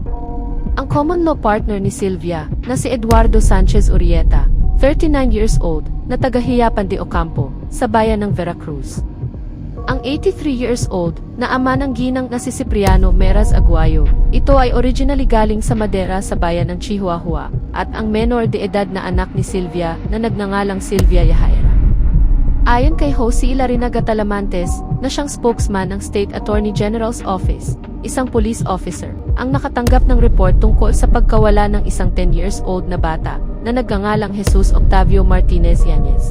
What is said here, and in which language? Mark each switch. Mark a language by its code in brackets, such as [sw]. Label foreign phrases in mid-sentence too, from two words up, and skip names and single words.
[tl] Ang [en] common law partner [tl] ni Sylvia na si Eduardo Sanchez Urieta, 39 [en] years old, [tl] na taga Hiapan de Ocampo, sa bayan ng Veracruz. Ang 83 [en] years old [tl] na ama ng ginang na si Cipriano Meraz Aguayo, ito ay originally galing sa Madera sa bayan ng Chihuahua at ang [es] menor de edad [tl] na anak ni Sylvia na nagngangalang Sylvia Yahaira. Ayon kay Jose Ilarinaga Talamantes na siyang spokesman ng State Attorney General's Office, isang [en] police officer, [tl] ang nakatanggap ng report tungkol sa pagkawala ng isang 10 [en] years old [tl] na bata na nagngangalang Jesus Octavio Martinez Yanez.